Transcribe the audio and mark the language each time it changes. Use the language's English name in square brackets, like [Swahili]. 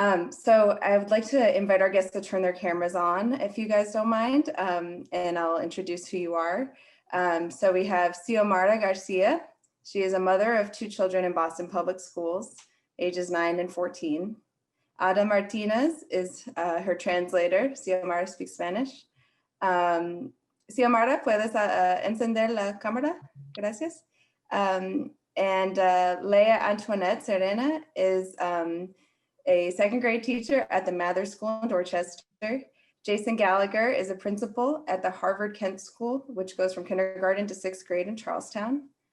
[English] So I would like to invite our guests to turn their cameras on, if you guys don't mind, and I'll introduce who you are. So we have Xiomara Garcia. She is a mother of 2 children in Boston Public Schools, ages 9 and 14. Ada Martinez is her translator. Xiomara speaks Spanish. [Spanish] Xiomara, ¿puedes encender la cámara? Gracias. [English] And Leah Antoinette Serena is a 2nd grade teacher at the Mather School in Dorchester. Jason Gallagher is a principal at the Harvard Kent School, which goes from kindergarten to 6th grade in Charlestown.